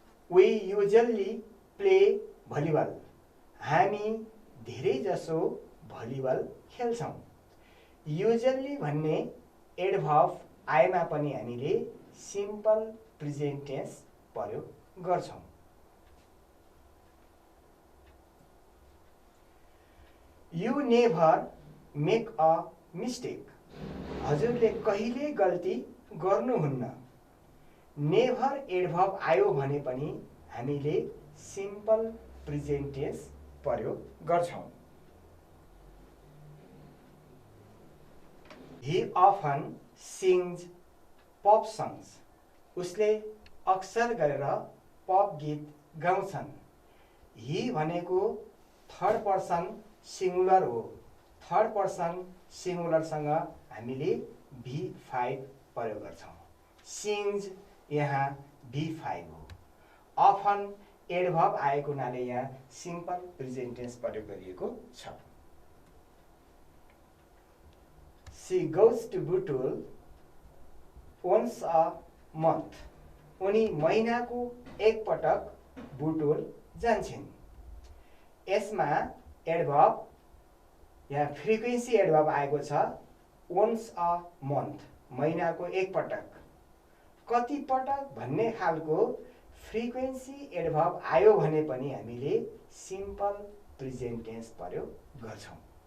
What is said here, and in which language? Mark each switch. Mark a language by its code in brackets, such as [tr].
[en] We usually play volleyball. [ne] हामी धेरैजसो volleyball खेल्छौँ। युजली भन्ने एडभर्ब आएमा पनि हामीले सिम्पल प्रेजेन्ट टेन्स प्रयोग गर्छौँ। [en] You never make a mistake. [ne] हजुरले कहिले गल्ती गर्नुहुन्न। नेभर एडभर्ब आयो भने पनि हामीले सिम्पल प्रेजेन्ट टेन्स प्रयोग गर्छौँ। [en] He often sings pop songs. [ne] उसले अक्सर गरेर पप गीत गाउँछन्। ही भनेको थर्ड पर्सन सिङ्गुलर हो। थर्ड पर्सन सिङ्गुलरसँग हामीले V5 प्रयोग गर्छौँ। सिङ्स यहाँ V5 हो। अफन एडभर्ब आएको हुनाले यहाँ सिम्पल प्रेजेन्ट टेन्स प्रयोग गरिएको छ। [en] She goes to Butul once a month. [ne] उनी महिनाको एक पटक बुटोल जान्छन्। यसमा एडभर्ब यहाँ फ्रिक्वेन्सी एडभर्ब आएको छ। [en] once a month [ne] महिनाको एक पटक। कति पटक भन्ने खालको फ्रिक्वेन्सी एडभर्ब आयो भने पनि हामीले सिम्पल प्रेजेन्ट टेन्स प्रयोग गर्छौँ।